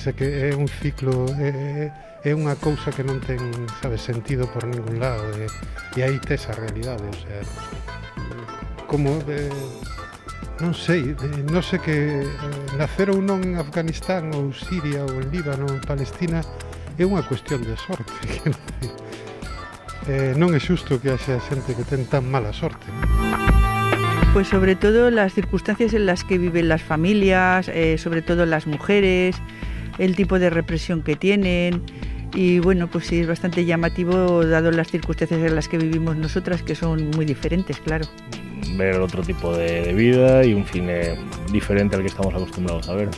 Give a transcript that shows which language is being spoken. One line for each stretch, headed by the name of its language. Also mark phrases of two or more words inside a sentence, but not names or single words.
Galician: É que é un ciclo, é unha cousa que non ten, sabes, sentido por ningún lado, e aí tes a realidade, o sea, como non sei que nacer ou non en Afganistán ou Siria ou en Líbano ou en Palestina é unha cuestión de sorte. Non é xusto que haxa xente que ten tan mala sorte.
Spanish: Pues sobre todo las circunstancias en las que viven las familias, sobre todo las mujeres, el tipo de represión que tienen. Y bueno, pues sí, es bastante llamativo dado las circunstancias en las que vivimos nosotras, que son muy diferentes, claro. Ver otro tipo de vida y un cine diferente al que estamos acostumbrados a ver.